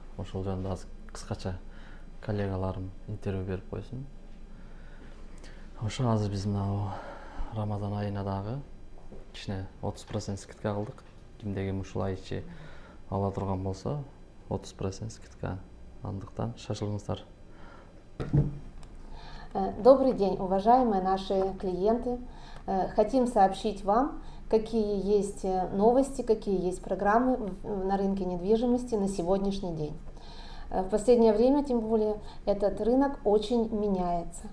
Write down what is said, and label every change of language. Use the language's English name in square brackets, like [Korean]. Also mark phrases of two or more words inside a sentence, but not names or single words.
[Kyrgyz] Ошол жөнүндө аз кыскача коллегаларым интервью берип койсун. Ошо азыр биз мына Рамазан айына дагы кичине 30% скидка кылдык. Кимде ким ушул ай ичи ала турган болсо 30% скидка. Андыктан шашылыңыздар. [Russian] Добрый день, уважаемые наши клиенты. Хотим сообщить вам, какие есть новости, какие есть программы на рынке недвижимости на сегодняшний день. В последнее время, тем более, этот рынок очень меняется.